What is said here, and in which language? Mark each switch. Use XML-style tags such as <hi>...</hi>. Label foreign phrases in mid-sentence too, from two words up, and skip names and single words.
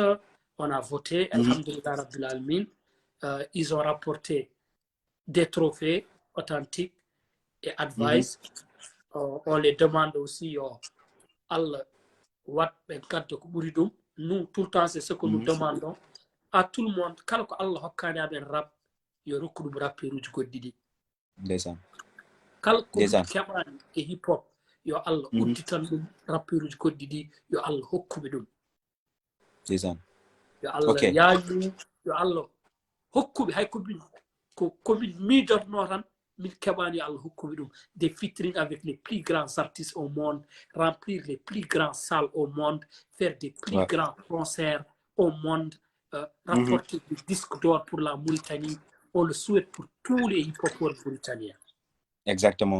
<fr>On a voté,</fr> <ar>alhamdulillah rabbil alamin.</ar> <fr>Ils ont rapporté des trophées authentiques et advice. On les demande aussi nous, tout le temps, c'est ce que nous demandons à tout le monde.</fr> <ff>Quand Allah hokkani aben rap, yo rokkuɗum rapperuji goɗɗiɗi. Kala ko keɓani e hip hop, yo Allah udditan ɗum rapperuji goɗɗiɗi, yo Allah hokkuɓe ɗum. Yo Allah yaaju, yo Allah hokkuɓe hay komin miidotno tan min keɓani yo Allah hokkuɓe ɗum.</ff> <fr>Des featuring avec les plus grands artistes au monde, remplir les plus grandes salles au monde, faire des plus grands concerts au monde, rapporter des disques d'or pour la Mauritanie. On le souhaite pour tous les hip-hopeurs mauritaniens. Exactement.</fr>